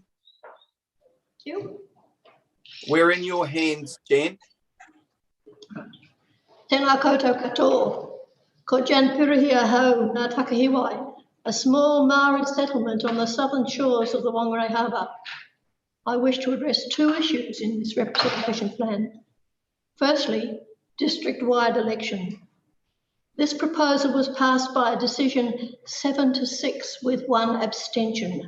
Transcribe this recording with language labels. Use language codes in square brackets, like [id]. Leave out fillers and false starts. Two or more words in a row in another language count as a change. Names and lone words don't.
[en] Thank you. We're in your hands, Jan. [mi] Tēnā koutou katoa. Ko Jan Pirihi ahau ngā Takahiwai, [en] a small Maori settlement on the southern shores of the Whangarei Harbour. I wish to address two issues in this representation plan. Firstly, district-wide election. This proposal was passed by a decision 7-6 with 1 abstention.